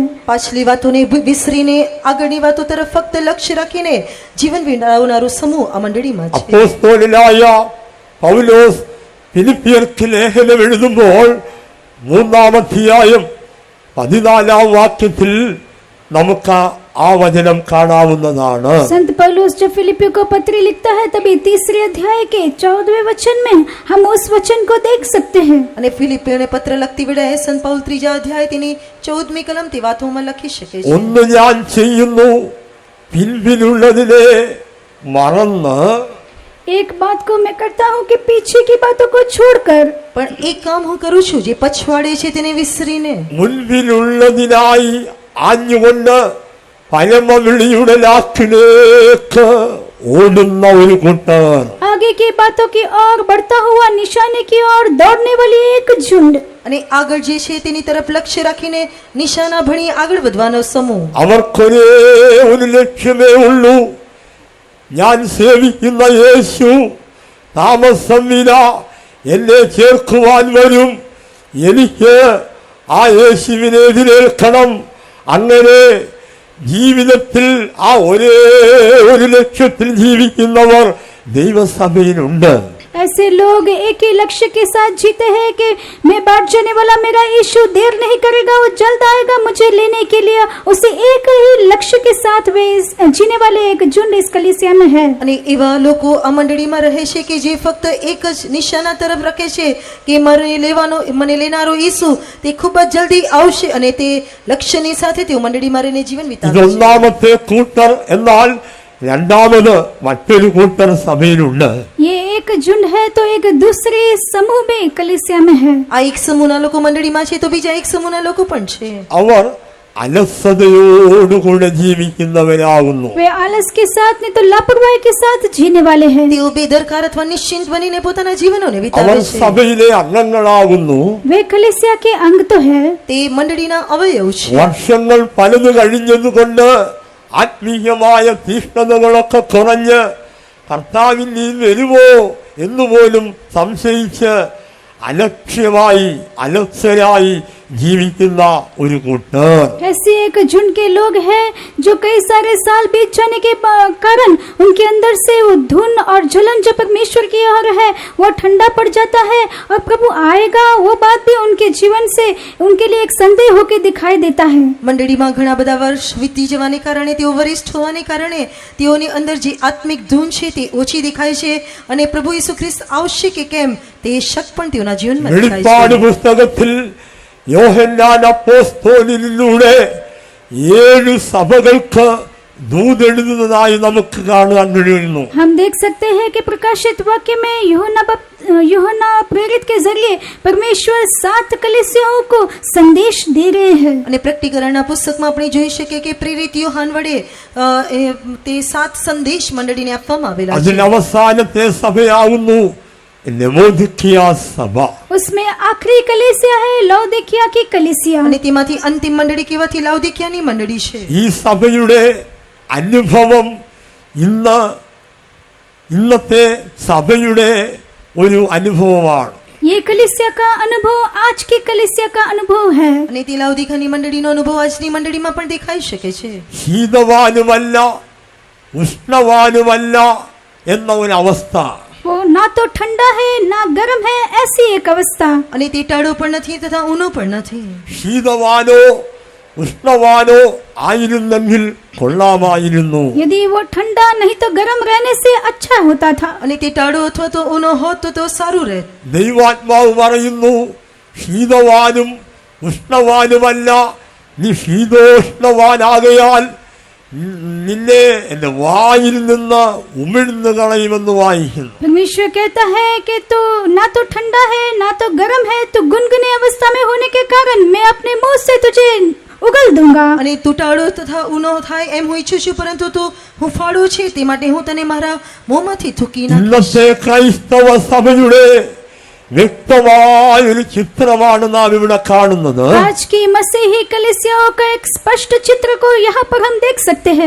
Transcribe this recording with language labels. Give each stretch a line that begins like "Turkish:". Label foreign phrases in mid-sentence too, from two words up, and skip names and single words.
Gujarati: પાછલી વાતોને વિસરીને આગળની વાતો તરફ ફક્ત લક્ષ્ય રાખીને જીવન વિતાવનારો સમૂહ આ મંડળીમાં છે.
Malayalam: അപ്പോസ്തലനായ പൗലോസ് ഫിലിപ്പിയർക്ക് ലേഖനം എഴുതുമ്പോൾ 3-ാം അധ്യായം 14-ാം വാക്യത്തിൽ നമുക്ക് ആ വചനം കാണാവുന്നതാണ്.
Hindi: संत पौलुस जब फिलिपियों को पत्र लिखता है तभी 3 अध्याय के 14वें वचन में हम उस वचन को देख सकते हैं।
Gujarati: અને ફિલિપિયોને પત્ર લખતી વેળાએ સંત પૌલ 3જા અધ્યાય તેની 14મી કલમ તે વાતોમાં લખી શકે છે.
Malayalam: ഒന്ന് ഞാൻ ചെയ്യുന്നു, പിൻപിലുള്ളതിനെ മറന്ന്
Hindi: एक बात को मैं करता हूँ कि पीछे की बातों को छोड़कर
Gujarati: પણ એક કામ હું કરું છું જે પછવાડે છે તેને વિસરીને
Malayalam: മുൻപിലുള്ളതിനായി ആഞ്ഞുകൊണ്ട് പരമവിളിയുടെ ലാക്കിലേക്ക് ഓടുന്ന ഒരു കൂട്ടർ.
Hindi: आगे की बातों की ओर बढ़ता हुआ निशाने की ओर दौड़ने वाली एक झुंड।
Gujarati: અને આગળ જે છે તેની તરફ લક્ષ્ય રાખીને નિશાના ભણી આગળ વધવાનો સમૂહ.
Malayalam: അവർക്കൊരേ ഒരു ലക്ഷ്യമേ ഉള്ളൂ. ഞാൻ സേവിക്കുന്ന യേശു താമസമില്ല എന്നെ ചേർക്കുവാൻ വരും, എനിക്ക് ആ യേശുവിനെ എതിരേൽക്കണം. അങ്ങനെ ജീവിതത്തിൽ ആ ഒരേ ഒരു ലക്ഷ്യത്തിൽ ജീവിക്കുന്നവർ ദൈവസഭയിലുണ്ട്.
Hindi: ऐसे लोग एक ही लक्ष्य के साथ जीते हैं कि मैं बाट जाने वाला मेरा यीशु देर नहीं करेगा, वो जल्द आएगा मुझे लेने के लिए। उसे एक ही लक्ष्य के साथ वे जीने वाले एक झुंड इस कलीसिया में है।
Gujarati: અને એવા લોકો આ મંડળીમાં રહે છે કે જે ફક્ત એક જ નિશાના તરફ રાખે છે કે મને લેનારો ઈસુ તે ખૂબ જ જલ્દી આવશે અને તે લક્ષ્યની સાથે તેઓ મંડળીમાં રહીને જીવન વિતાવે છે.
Malayalam: ഇതൊന്നാമത്തെ കൂട്ടർ. എന്നാൽ രണ്ടാമത് മറ്റൊരു കൂട്ടർ സഭയിലുണ്ട്.
Hindi: ये एक झुंड है तो एक दूसरे समूह में कलीसिया में है।
Gujarati: આ એક સમૂહના લોકો મંડળીમાં છે તો બીજા એક સમૂહના લોકો પણ છે.
Malayalam: അവർ അലസതയോടുകൂടെ ജീവിക്കുന്നവരാകുന്നു.
Hindi: वे आलस के साथ नहीं तो लापरवाही के साथ जीने वाले हैं।
Gujarati: તેઓ બેદરકાર અથવા નિશ્ચિંત બનીને પોતાના જીવનોને
Malayalam: അവർ
Gujarati: વિતાવે છે.
Malayalam: സഭയിലെ അംഗങ്ങളാകുന്നു.
Hindi: वे कलीसिया के अंग तो है।
Gujarati: તે મંડળીના અવયવ છે.
Malayalam: വർഷങ്ങൾ പലത് കഴിഞ്ഞതുകൊണ്ട് ആത്മീയമായ തീഷ്ണതകളൊക്കെ കുറഞ്ഞ് കർത്താവിൽ നീ വരുമോ എന്നുപോലും സംശയിച്ച് അലക്ഷ്യമായി അലസരായി ജീവിക്കുന്ന ഒരു കൂട്ടർ.
Hindi: ऐसे एक झुंड के लोग हैं जो कई सारे साल बीत जाने के कारण उनके अंदर से वो धुन और जलन जो परमेश्वर की ओर है वो ठंडा पड़ जाता है और प्रभु आएगा वो बात भी उनके जीवन से उनके लिए एक संदेह होकर दिखाई देता है।
Gujarati: મંડળીમાં ઘણા બધા વર્ષ વીતી જવાને કારણે તેઓ વરિષ્ઠ હોવાને કારણે તેઓની અંદર જે આત્મિક ધૂન છે તે ઓછી દેખાય છે અને પ્રભુ ઈસુ ખ્રિસ્ત આવશે કે કેમ તે શક પણ તેઓના જીવનમાં દેખાય
Malayalam: വെളിപ്പാട്
Gujarati: છે.
Malayalam: പുസ്തകത്തിൽ യോഹന്നാൻ അപ്പോസ്തലനിലൂടെ 7 സഭകൾക്ക് ദൂതെഴുതുന്നതായി നമുക്ക് കാണാൻ കഴിയുന്നു.
Hindi: हम देख सकते हैं कि प्रकाशित वाक्य में यूहन्ना प्रेरित के जरिए परमेश्वर 7 कलीसियाओं को संदेश दे रहे हैं।
Gujarati: અને પ્રકટીકરણના પુસ્તકમાં આપણે જોઈ શકીએ કે પ્રેરિત યોહાન વડે તે 7 સંદેશ મંડળીને આપવામાં આવેલા છે.
Malayalam: അതിനവസാനത്തെ സഭയാകുന്നു ലവോദിക്കിയ സഭ.
Hindi: उसमें आखिरी कलीसिया है लौदीकिया की कलीसिया।
Gujarati: અને તેમાંથી અંતિમ મંડળી કહેવાથી લાઉદીકિયાની મંડળી છે.
Malayalam: ഈ സഭയുടെ അനുഭവം ഇന്നത്തെ സഭയുടെ ഒരു അനുഭവമാണ്.
Hindi: ये कलीसिया का अनुभव आज की कलीसिया का अनुभव है।
Gujarati: અને તે લાઉદીકિયાની મંડળીનો અનુભવ આજની મંડળીમાં પણ દેખાઈ શકે છે.
Malayalam: ശീതവാനുമല്ല ഉഷ്ണവാനുമല്ല എന്ന ഒരു അവസ്ഥ.
Hindi: वो ना तो ठंडा है ना गर्म है, ऐसी एक अवस्था।
Gujarati: અને તે ટાળો પણ નથી તથા ઊનો પણ નથી.
Malayalam: ശീതവാനോ ഉഷ്ണവാനോ ആയിരുന്നെങ്കിൽ കൊള്ളാമായിരുന്നു.
Hindi: यदि वो ठंडा नहीं तो गर्म रहने से अच्छा होता था।
Gujarati: અને તે ટાળો અથવા તો ઊનો હોત તો સારું રહેત.
Malayalam: ദൈവാത്മാവ് പറയുന്നു, ശീതവാനും ഉഷ്ണവാനുമല്ല, നീ ശീതോഷ്ണവാനാകയാൽ നിന്നെ എന്റെ വായിൽ നിന്ന് ഉമിഴ്ന്നു കളയുമെന്ന് വായിക്കുന്നു.
Hindi: परमेश्वर कहता है कि तू ना तो ठंडा है ना तो गर्म है, तू गुनगुनी अवस्था में होने के कारण मैं अपने मुंह से तुझे उगल दूंगा.
Gujarati: અને તું ટાળો તથા ઊનો થાય એમ હું ઈચ્છું છું, પરંતુ તું હુંફાળો છે તે માટે હું તને મારા મોંમાંથી થૂકી નાખીશ.
Malayalam: ഇന്നത്തെ ക്രൈസ്തവ സഭയുടെ വ്യക്തമായ ഒരു ചിത്രമാണ് നാം ഇവിടെ കാണുന്നത്.
Hindi: आज की मसीही कलीसियाओं का एक स्पष्ट चित्र को यहाँ पर हम देख सकते हैं.